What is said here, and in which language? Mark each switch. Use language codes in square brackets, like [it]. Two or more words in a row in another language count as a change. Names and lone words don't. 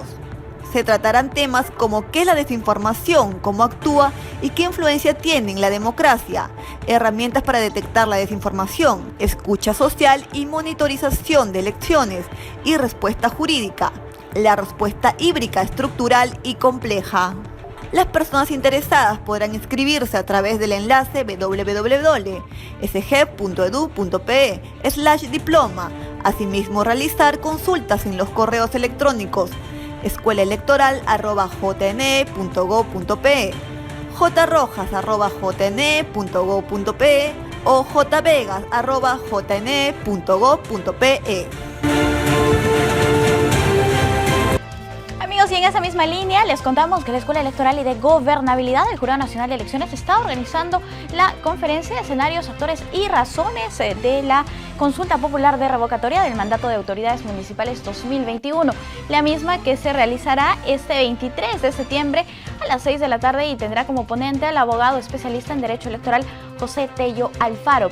[es] Se tratarán temas como qué es la desinformación, cómo actúa y qué influencia tiene en la democracia, herramientas para detectar la desinformación, escucha social y monitorización de elecciones y respuesta jurídica, la respuesta híbrida estructural y compleja. Las personas interesadas podrán inscribirse a través del enlace www.sg.edu.pe/diploma. Asimismo, realizar consultas en los correos electrónicos escuelaelectoral@jne.gov.pe, jrojas@jne.gov.pe o jvegas@jne.gov.pe. Amigos, y en esa misma línea les contamos que la Escuela Electoral y de Gobernabilidad del Jurado Nacional de Elecciones está organizando la conferencia de escenarios, actores y razones de la Consulta Popular de Revocatoria del Mandato de Autoridades Municipales 2021, la misma que se realizará este 23 de septiembre a las 6 de la tarde y tendrá como ponente al abogado especialista en Derecho Electoral José Tello Alfaro.